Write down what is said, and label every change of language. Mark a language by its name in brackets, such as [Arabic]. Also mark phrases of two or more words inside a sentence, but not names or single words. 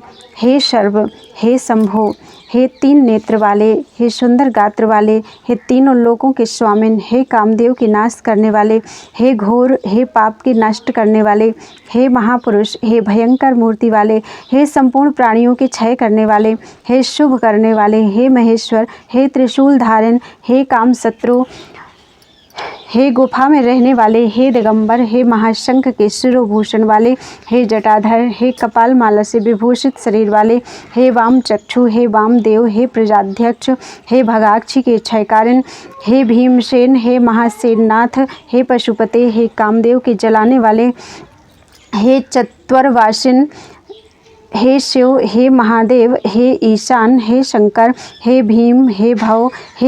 [Hindi] हे सर्व, हे शंभो, हे 3 नेत्र वाले, हे सुंदर गात्र वाले, हे तीनों लोकों के स्वामिन, हे कामदेव के नाश करने वाले, हे घोर, हे पाप के नष्ट करने वाले, हे महापुरुष, हे भयंकर मूर्ति वाले, हे संपूर्ण प्राणियों के क्षय करने वाले, हे शुभ करने वाले, हे महेश्वर, हे त्रिशूल धारण, हे काम शत्रु, हे गुफा में रहने वाले, हे दिगंबर, हे महाशंख के शिरोभूषण वाले, हे जटाधर, हे कपाल माला से विभूषित शरीर वाले, हे वाम चक्षु, हे वामदेव, हे प्रजाध्यक्ष, हे भगाक्षी के क्षयकारण, हे भीमसेन, हे महासेननाथ, हे पशुपते, हे कामदेव के जलाने वाले, हे चत्वरवासिन, हे शिव, हे महादेव, हे ईशान, हे शंकर, हे भीम, हे भव, हे